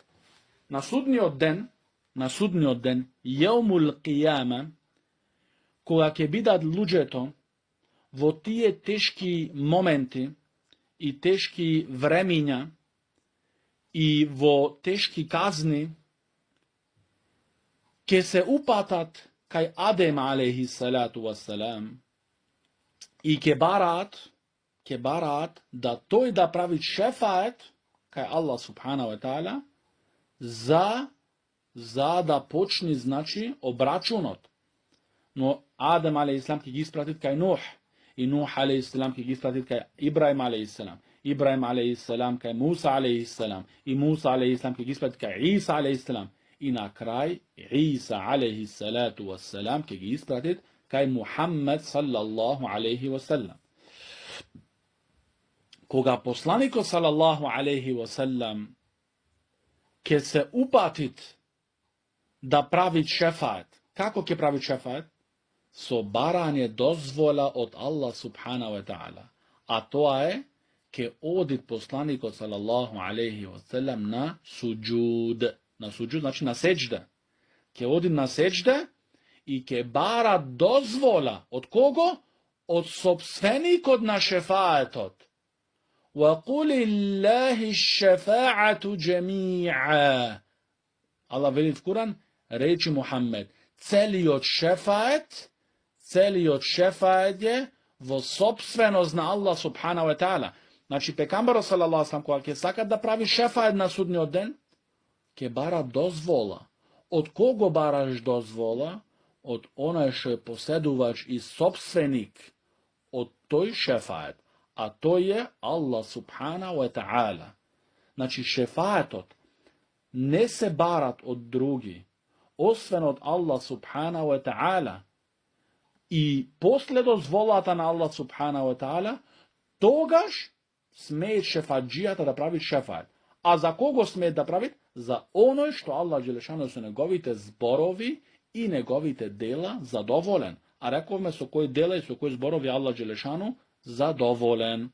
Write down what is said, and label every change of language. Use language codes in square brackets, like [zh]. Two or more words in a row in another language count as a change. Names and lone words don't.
[mk] На судниот ден, [ar] يوم القيامة, [mk] кога ќе бидат луѓето во тие тешки моменти и тешки времиња и во тешки казни, ќе се упатат кај Адем [ar] عليه الصلاة والسلام [mk] и ќе барат да тој да прави шефает кај Аллах [ar] سبحانه وتعالى [mk] за да почни значи обрачунот. Но Адем [ar] عليه السلام [mk] ќи ги испратит кај Нух и Нух [ar] عليه السلام [mk] ќи ги испратит кај Ибрахим [ar] عليه السلام. [mk] Ибрахим [ar] عليه السلام [mk] кај Муса [ar] عليه السلام [mk] и Муса [ar] عليه السلام [mk] ќи ги испратит кај Иса [ar] عليه السلام. [mk] И на крај Иса [ar] عليه الصلاة والسلام [mk] ќи ги испратит кај Мухамед [ar] صلى الله عليه وسلم. [mk] Кога посланико [ar] صلى الله عليه وسلم [mk] ќе се упатит да прави шефает. Како ќе прави шефает? Со барање дозвола од Аллах [ar] سبحانه وتعالى. [mk] А то је ќе одит посланико [ar] صلى الله عليه وسلم [mk] на суѓуд. На суѓуд значи на сеѓде. Ќе одит на сеѓде и ќе бара дозвола. Од кого? Од сопственикод на шефаетот. [ar] وَقُلِ اللَّهِ الشَّفَاعَةُ جَمِيعًا. [mk] Аллах вели в Куран, речи Мухамед, целиот шефает је во сопственост на Аллах [ar] سبحانه وتعالى. [mk] Значи, пекамбаро [ar] صلى الله عليه سلم, [mk] која ќе сакат да прави шефает на судњи ден, ќе бара дозвола. Од кого бараш дозвола? Од онај што је посједувач и сопственик од тој шефает. А то је Аллах [ar] سبحانه وتعالى. [mk] Значи, шефаетот не се барат од други, освен од Аллах [ar] سبحانه وتعالى [mk] и после дозволата на Аллах [ar] سبحانه وتعالى, [mk] тогаш смеје шефаџијата да прави шефает. А за кого смеје да прави? За оно што Аллах џелешану су његовите зборови и његовите дела задоволен. А рековме су који дела и су који зборови Аллах џелешану задоволен.